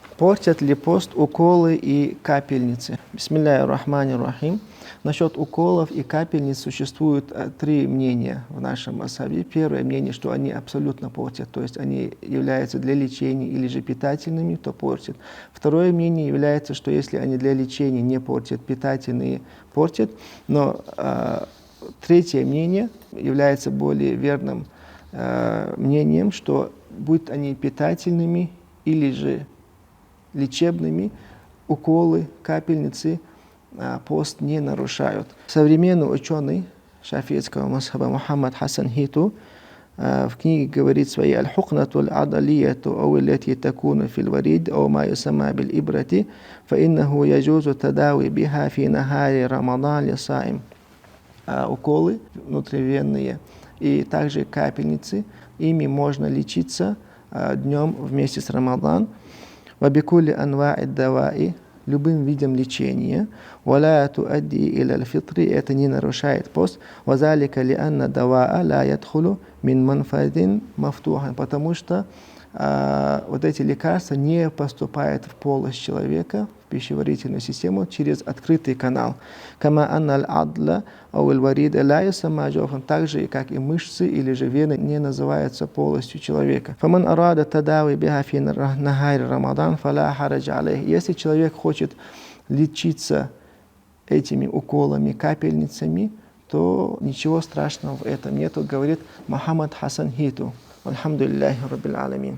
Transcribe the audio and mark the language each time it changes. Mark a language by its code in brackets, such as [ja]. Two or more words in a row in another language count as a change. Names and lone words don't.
[ru] Портят ли пост уколы и капельницы? [ar] بسم الله الرحمن الرحيم. [ru] Насчет уколов и капельниц существует три мнения в нашем масхабе. Первое мнение, что они абсолютно портят, то есть они являются для лечения или же питательными, то портят. Второе мнение является, что если они для лечения не портят, питательные портят. Но третье мнение является более верным мнением, что будь они питательными или же лечебными, уколы, капельницы пост не нарушают. Современный ученый шафиитского масхаба Мухаммад Хасан Хиту в книге говорит своей [ar] «الحقنة العضلية أو التي تكون في الوريد أو ما يسمى بالإبرة فإنه يجوز التداوي بها في نهار رمضان للصائم». [ru] Уколы внутривенные и также капельницы, ими можно лечиться днем вместе с Рамадан. [ar] وبكل أنواع الدواء [ru] любым видом лечения [ar] ولا تؤدي إلى الفطر [ru] это не нарушает пост [ar] وذلك لأن الدواء لا يدخل من منفذ مفتوح [ru] потому что вот эти лекарства не поступают в полость человека, в пищеварительную систему через открытый канал. [ar] كما أن العضل أو الوريد لا يسمى جوفا [ru] также как и мышцы или же вены не называются полостью человека. [ar] فمن أراد التداوي بها في نهار رمضان فلا حرج عليه. [ru] Если человек хочет лечиться этими уколами, капельницами, то ничего страшного в этом нету, говорит Мухаммад Хасан Хиту. [ar] الحمد لله رب العالمين.